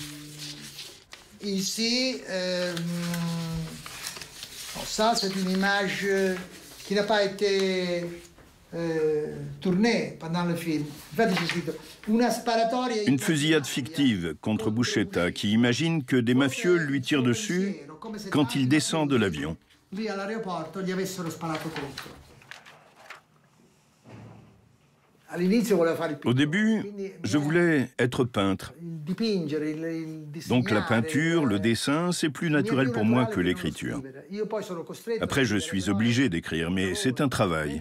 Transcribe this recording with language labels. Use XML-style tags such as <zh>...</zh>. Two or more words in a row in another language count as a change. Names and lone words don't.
<fr>Ici, ça c'est une image qui n'a pas été tournée pendant le film. Une fusillade fictive contre Buscetta qui imagine que des mafieux lui tirent dessus quand il descend de l'avion.</fr> <it>Lì all'aeroporto gli avessero sparato contro.</it> <fr>Au début, je voulais être peintre. Donc la peinture, le dessin, c'est plus naturel pour moi que l'écriture. Après, je suis obligé d'écrire, mais c'est un travail.</fr>